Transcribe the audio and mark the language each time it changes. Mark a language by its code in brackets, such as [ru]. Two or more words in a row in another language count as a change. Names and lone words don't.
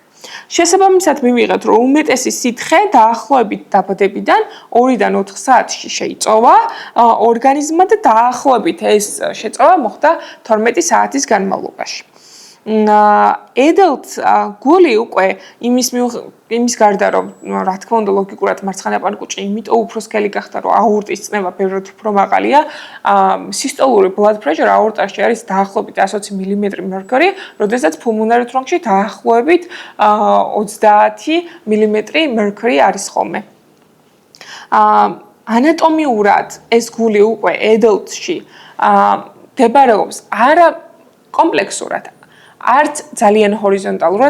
[ka] შესაბამისად, მივიღეთ, რომ უმეტესი სითხე დაახლოებით დაბადებიდან 2-დან 4 საათში შეიწოვა ორგანიზმმა და დაახლოებით ეს შეწოვა მოხდა 12 საათის განმავლობაში. adult გული უკვე იმის გარდა რომ რა თქმა უნდა ლოგიკურად მარცხენა პარკუჭი იმიტომ უფრო სქელი გახდა რომ აორტის წნევა ბევრად უფრო მაღალია სისტოლური [en] blood pressure [ka] აორტაში არის დაახლოებით 120 მმ მერკური, როდესაც [en] pulmonary trunk- [ka] ში დაახლოებით 30 მმ მერკური არის ხოლმე. ანატომიურად ეს გული უკვე adult-ში მდებარეობს არა კომპლექსურად არც ძალიან ჰორიზონტალურად,